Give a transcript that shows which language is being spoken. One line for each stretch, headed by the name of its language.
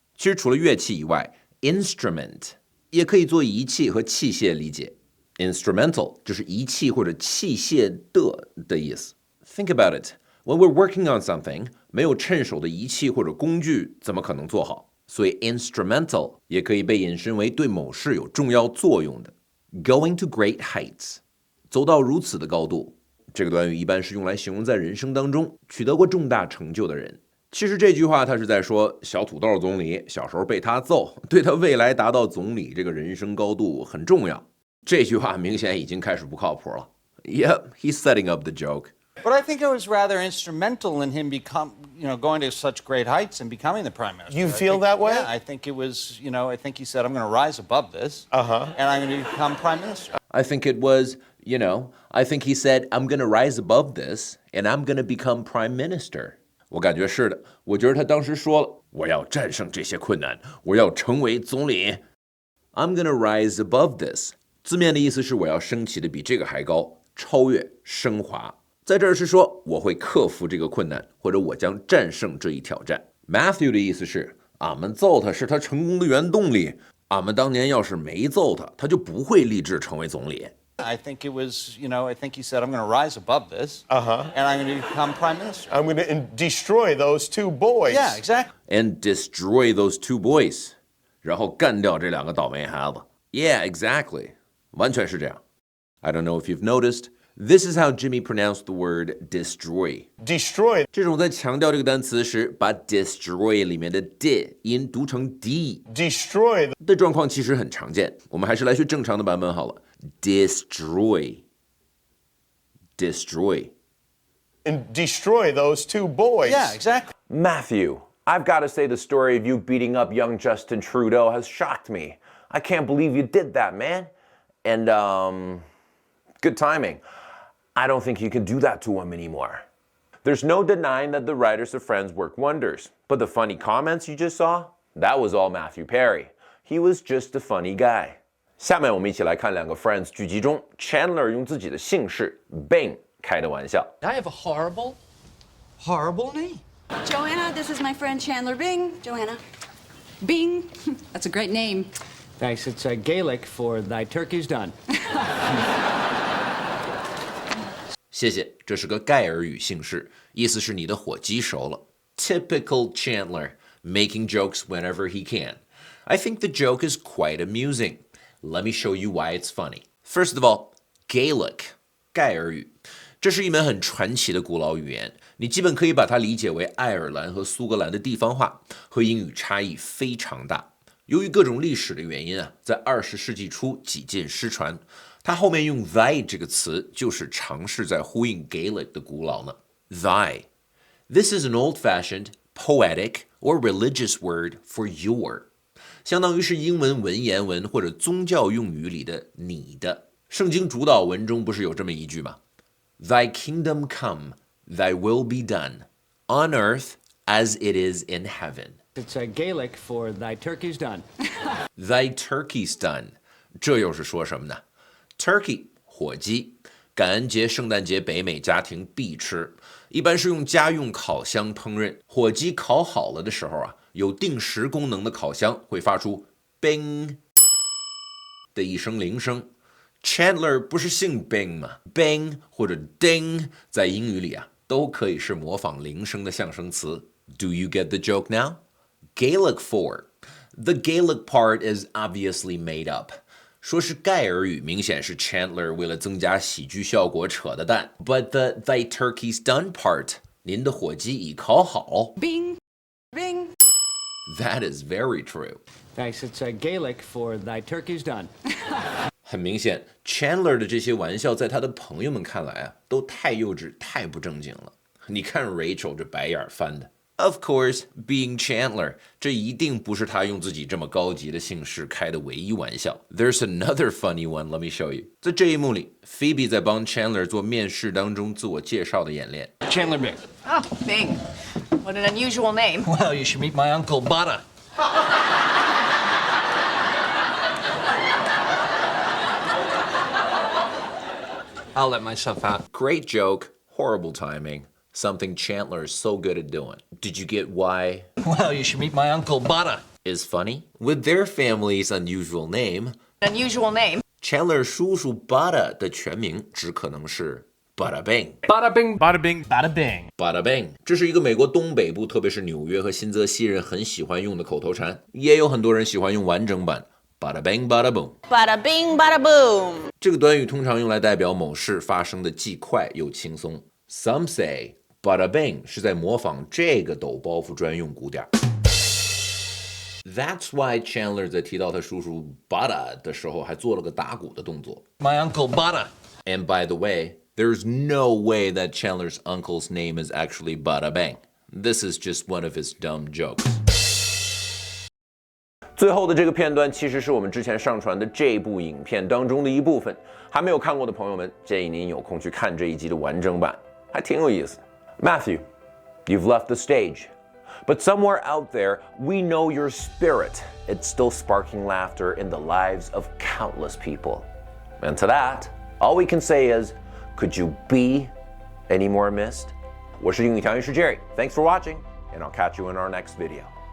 Chinese: 其实除了乐器以外 ，instrument 也可以做仪器和器械理解。 Instrumental 就是仪器或者器械的意思。
English: Think about it. When we're working on something,
Chinese: 没有趁手的仪器或者工具，怎么可能做好？所以 instrumental 也可以被引申为对某事有重要作用的。
English: Going to great heights
Chinese: 走到如此的高度。这个短语一般是用来形容在人生当中取得过重大成就的人。其实这句话他是在说小土豆总理小时候被他揍，对他未来达到总理这个人生高度很重要。这句话明显已经开始不靠谱了。
English: Yep, he's setting up the joke. But I think I was rather instrumental in him going to such great heights and becoming the prime minister. You feel that way? Yeah, I think it was, I think he said, I'm going to rise above this. And I'm going to become prime minister. I think it was, I think he said, I'm going to rise above this and I'm going to become prime minister.
Chinese: 我感觉是的，我觉得他当时说了，我要战胜这些困难，我要成为总理。
English: I'm going to rise above this.
Chinese: 字面的意思是我要升起的比这个还高，超越、升华。在这儿是说我会克服这个困难，或者我将战胜这一挑战。 Matthew 的意思是，俺们揍他是他成功的原动力。俺们当年要是没揍他，他就不会立志成为总理。
English: I think it was, I think he said, I'm going to rise above this. And I'm going to become prime minister. I'm going to destroy those two boys. Yeah, exactly. And destroy those two boys.
Chinese: 然后干掉这两个倒霉孩子。
English: Yeah, exactly.
Chinese: 完全是这样。
English: I don't know if you've noticed, This is how Jimmy pronounced the word destroy. Destroy.
Chinese: 这种在强调这个单词时，把 destroy 里面的 d 音读成 d
English: Destroy.
Chinese: 的状况其实很常见。我们还是来学正常的版本好了。
English: Destroy. And destroy those two boys. Yeah, exactly. Matthew, I've got to say the story of you beating up young Justin Trudeau has shocked me. I can't believe you did that, man. And, good timing. I don't think you can do that to him anymore. There's no denying that the writers of Friends work wonders. But the funny comments you just saw, that was all Matthew Perry. He was just a funny guy.
Chinese: 下面我们一起来看两个 Friends 剧集中 Chandler 用自己的姓氏 Bing 开的玩笑。
English: I have a horrible, horrible name. Joanna, this is my friend Chandler Bing. Joanna. Bing. That's a great name. Thanks. It's Gaelic for thy turkey's done.
Chinese: 谢谢，这是个盖尔语姓氏，意思是你的火鸡熟了。
English: Typical Chandler, making jokes whenever he can. I think the joke is quite amusing. Let me show you why it's funny.
Chinese: First of all, Gaelic, 盖尔语，这是一门很传奇的古老语言，你基本可以把它理解为爱尔兰和苏格兰的地方话，和英语差异非常大。由于各种历史的原因啊，在20世纪初几近失传。它后面用 thy 这个词，就是尝试在呼应 Gaelic 的古老呢。
English: Thy. This is an old-fashioned, poetic, or religious word for your.
Chinese: 相当于是英文文言文或者宗教用语里的你的。圣经主导文中不是有这么一句吗？
English: Thy kingdom come, thy will be done, on earth as it is in heaven. It's Gaelic for thy turkey's done.
Chinese: Thy turkey's done. 这又是说什么呢？ Turkey 火鸡，感恩节、圣诞节北美家庭必吃，一般是用家用烤箱烹饪。火鸡烤好了的时候啊，有定时功能的烤箱会发出 bing 的一声铃声。 Chandler 不是姓 Bing 吗 ？Bing 或者 ding 在英语里啊，都可以是模仿铃声的象声词。
English: Do you get the joke now? Gaelic for. The Gaelic part is obviously made up.
Chinese: 说是盖尔语，明显是 Chandler 为了增加喜剧效果扯的蛋。
English: But the thy turkey's done part,
Chinese: 您的火鸡已烤好。
English: Bing. Bing. That is very true. Thanks. It's Gaelic for thy turkey's done.
Chinese: 很明显 ，Chandler 的这些玩笑在他的朋友们看来啊，都太幼稚、太不正经了。你看 Rachel 这白眼翻的。
English: Of course, being Chandler,
Chinese: 这一定不是他用自己这么高级的姓氏开的唯一玩笑。
English: There's another funny one, let me show you.
Chinese: 在这一幕里 ，Phoebe 在帮 Chandler 做面试当中自我介绍的演练。
English: Chandler Bing. Oh, Bing. What an unusual name. Well, you should meet my uncle Butter. I'll let myself out. Great joke, horrible timing. Something Chandler is so good at doing. Did you get why? Well, you should meet my uncle Butter. Is funny? With their family's unusual name, Unusual name.
Chinese: Chandler 叔叔 Butter 的全名只可能是 Bada Bing.
English: Bada bing, bada bing, bada bing.
Chinese: Bada Bing， 这是一个美国东北部，特别是纽约和新泽西人很喜欢用的口头禅，也有很多人喜欢用完整版 Bada Bing Bada Boom。
English: Bada bing, bada boom.
Chinese: 这个短语通常用来代表某事发生的既快又轻松。
English: Some say
Chinese: Bada Bing 是在模仿这个抖包袱专用鼓点。
English: That's why
Chinese: Chandler 在提到他叔叔 Bada 的时候，还做了个打鼓的动作。
English: My uncle Butter. And by the way, there's no way that Chandler's uncle's name is actually Bada Bang. This is just one of his dumb jokes.
Chinese: 最后的这个片段其实是我们之前上传的这部影片当中的一部分，还没有看过的朋友们，建议您有空去看这一集的完整版，还挺有意思的。
English: Matthew, you've left the stage, but somewhere out there, we know your spirit. It's still sparking laughter in the lives of countless people. And to that, all we can say is, could you be any more missed?
Chinese: 我是英语调音师
English: Jerry. Thanks for watching, and I'll catch you in our next video.